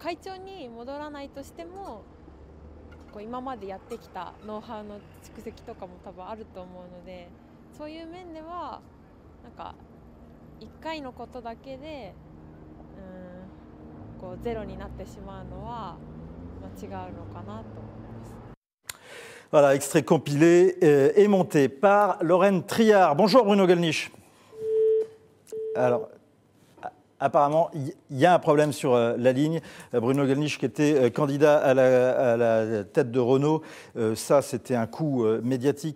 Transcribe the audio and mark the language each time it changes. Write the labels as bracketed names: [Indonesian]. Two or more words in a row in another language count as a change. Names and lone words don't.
[Japanese] 会長に戻らないとしても、こう今までやってきたノウハウの蓄積とかも多分あると思うので、そういう面ではなんか1回のことだけでこうゼロになってしまうのは違うのかなと思います。 [French] Voilà, extrait compilé et monté par Lorraine Triard. Bonjour Bruno Gollnisch. Alors, apparemment, il y a un problème sur la ligne. Bruno Gollnisch, qui était candidat à la tête de Renault, ça, c'était un coup médiatique.